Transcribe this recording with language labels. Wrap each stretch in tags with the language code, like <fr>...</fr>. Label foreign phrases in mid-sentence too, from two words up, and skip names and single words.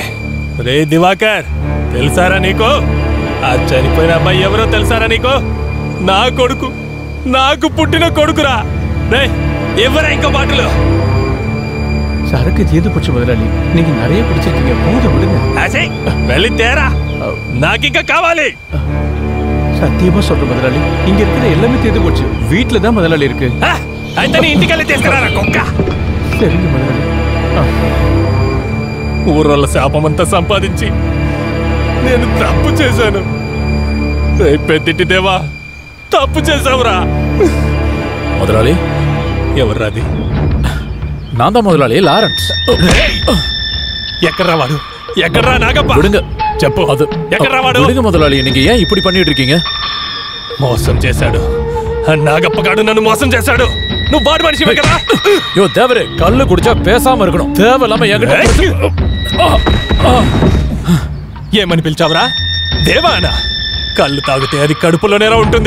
<te>రే దివాకర్, తెలుసారా నీకు? ఆ చనిపోయిన అబ్బాయి ఎవరో తెలుసారా నీకు? నా కొడుకు, నాకు పుట్టిన కొడుకురా. రే ఎవరా ఇంకా బాటలు?</te> <ta>சரக்கு தீர்ந்து போச்சு முதலாளி. நீங்க நிறைய குடிச்சிருக்கீங்க, போதும் விடுங்க.</ta> <te>వెళ్ళి తేరా, నాకింకా కావాలి.</te> <ta>சத்தியமா சொல்றேன் முதலாளி, இங்க இருக்கிற எல்லாமே தீர்ந்து போச்சு. வீட்டுல தான் முதலாளி இருக்கு.</ta> <te>అయితే నీ ఇంటికెళ్ళి తీసుకురారా కుక్క.</te> <ta>சரிங்க முதலாளி.</ta> <te>ఊరోళ్ళ శాపమంతా సంపాదించి నేను తప్పు చేశాను. పెద్దింటి దేవా, తప్పు చేశావురా.</te> <ta>முதலாளி</ta> <te>ఎవర్రాది?</te> <ta>நான் தான் முதலாளி, லாரன்ஸ்.</ta> <te>ఎక్కడ్రా వాడు? ఎక్కడ్రా నాగప్ప?</te> <ta>விடுங்க.</ta> <te>చెప్పు,</te> <ta>அது</ta> <te>ఎక్కడ్రా వాడు?</te> <ta>விடுங்க முதலாளி, நீங்க ஏன் இப்படி பண்ணிட்டு இருக்கீங்க?</ta> <te>మోసం చేశాడు. నాగప్పగాడు నన్ను మోసం చేశాడు. నువ్వు వాడు మనిషివే కదా?</te> <ta>யோ தேவரே, கல்லு குடிச்சா பேசாம இருக்கணும். தேவையில்லாம என்கிட்ட</ta> <te>ఏమని పిలిచావురా? దేవానా? కళ్ళు తాగితే అది కడుపులోనేలా ఉంటుంది.</te>